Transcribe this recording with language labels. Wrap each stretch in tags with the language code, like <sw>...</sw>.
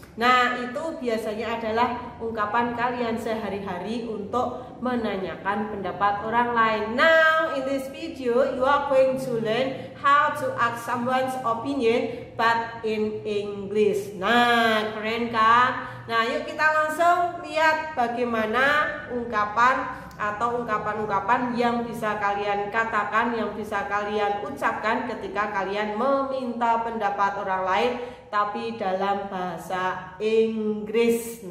<id>Nah, itu biasanya adalah ungkapan kalian sehari-hari untuk menanyakan pendapat orang lain.</id> <en>Now, in this video, you are going to learn how to ask someone's opinion but in English.</en> <id>Nah, keren kan? Nah, yuk kita langsung lihat bagaimana ungkapan atau ungkapan-ungkapan yang bisa kalian katakan, yang bisa kalian ucapkan ketika kalian meminta pendapat orang lain tapi dalam bahasa Inggris.</id>